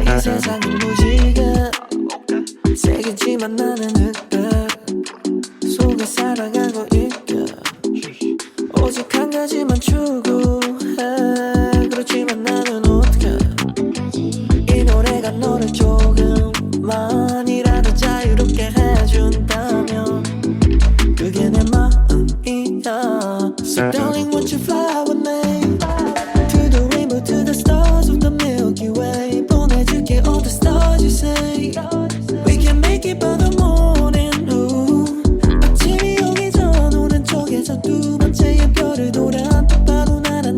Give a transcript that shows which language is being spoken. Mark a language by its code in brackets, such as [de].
[ko] 이 세상은 무지개 세겠지만 나는 흙백 속에 살아가고 있게 오직 한 가지만 추구해. 그렇지만 나는 어떡해. 이 노래가 너를 조금만이라도 자유롭게 해준다면 그게 내 마음이야. [en] So darling, won't you fly with me to the rainbow, to the stars of the Milky Way. [ko] 보내줄게 [en] all the stars you say. We can make it by the morning. [ko] 아침이 오기 전 오른쪽에서 두 번째의 별을 돌아 또 봐도